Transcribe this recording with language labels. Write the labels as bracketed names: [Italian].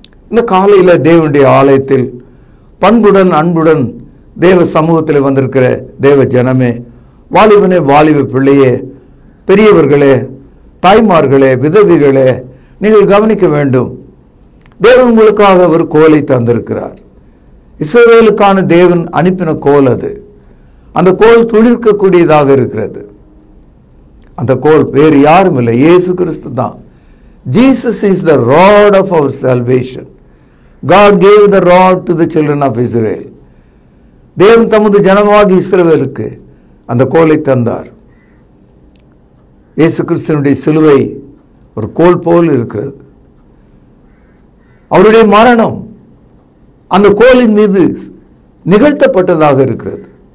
[Tamil] இந்த காலையில் தேவனுடைய ஆலயத்தில் பண்புடன் அன்புடன் தேவ சமூகத்தில் வந்திருக்கிற தேவ ஜனமே, வாலிபனே, வாலிப பிள்ளையே, பெரியவர்களே, தாய்மார்களே, விதவிகளே, நீங்கள் கவனிக்க வேண்டும். தேவன் உங்களுக்காக ஒரு கோலை தந்திருக்கிறார். இஸ்ரவேலுக்கான தேவன் அனுப்பின கோல் அது. அந்த கோல் துளிர்க்கக்கூடியதாக இருக்கிறது. அந்த கோல் வேறு யாரும் இல்லை, இயேசு கிறிஸ்து தான். [English] Jesus is the rod of our salvation. God gave the rod to the children of Israel. [Tamil] தேவன் தமது ஜனமாகி இஸ்ரவேலுக்கு அந்த கோலை தந்தார். இயேசு கிறிஸ்துவினுடைய சிலுவை ஒரு கோல் போல் இருக்கிறது. அவருடைய மரணம் அந்த கோலின் மீது நிகழ்த்தப்பட்டதாக இருக்கிறது.